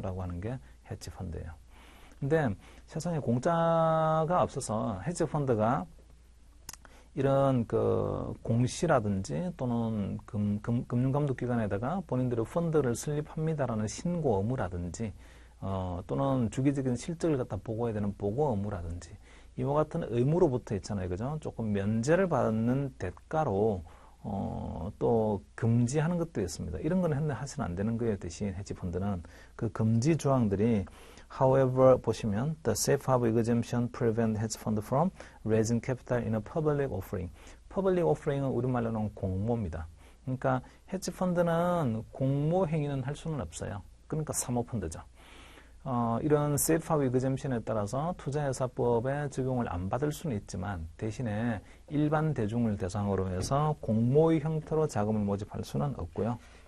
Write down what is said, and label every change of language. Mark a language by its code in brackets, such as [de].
[ko] 라고 하는 게 헤지 펀드예요. 근데 세상에 공짜가 없어서 헤지 펀드가 이런 그 공시라든지 또는 금융감독기관에다가 본인들의 펀드를 설립합니다라는 신고 의무라든지 또는 주기적인 실적을 갖다 보고해야 되는 보고 의무라든지 이와 같은 의무로부터 있잖아요. 그죠? 조금 면제를 받는 대가로 또 금지하는 것도 있습니다. 이런 거는 하시면 안 되는 거예요. 대신 헤지 펀드는 그 금지 조항들이 However, 보시면 [en] the safe harbor exemption prevent hedge fund from raising capital in a public offering. [ko] public offering은 우리말로는 공모입니다. 그러니까 헤지 펀드는 공모 행위는 할 수는 없어요. 그러니까 사모펀드죠. 이런 safe harbor exemption에 따라서 투자회사법에 적용을 안 받을 수는 있지만 대신에 일반 대중을 대상으로 해서 공모의 형태로 자금을 모집할 수는 없고요.